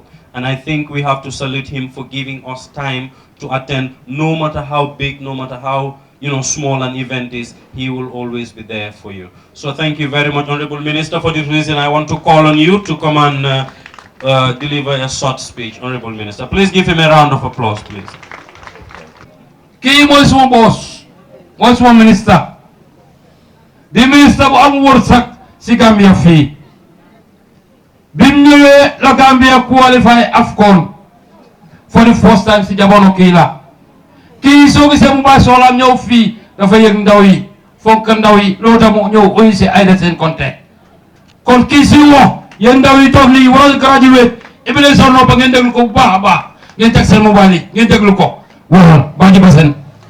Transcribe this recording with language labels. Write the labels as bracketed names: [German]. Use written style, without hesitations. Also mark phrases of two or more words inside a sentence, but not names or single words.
[English] And I think we have to salute him for giving us time to attend, no matter how big, no matter how small an event is, he will always be there for you. So thank you very much, Honorable Minister. For this reason, I want to call on you to come and deliver a short speech. Honorable Minister, please give him a round of applause, please. [Wolof] Kii mooy suma boss mooy suma minister di minister bu am wërsëg si Gambia fii bim ñëwee la Gambia qualify AFCON [English] for the first time [Wolof] si jamono kii la kii soo gisee mu bàyyi soxlaam ñëw fii dafa yëg ndaw yi fonk ndaw yi loolu tax mu ñëw uyu si Aida seen konte kon kii si wax yéen ndaw yi toog nii waral graduate ibile son noppa ngeen déglu ko bu baax a baax ngeen teg seen mobile yi ngeen déglu ko waral baaji ba seen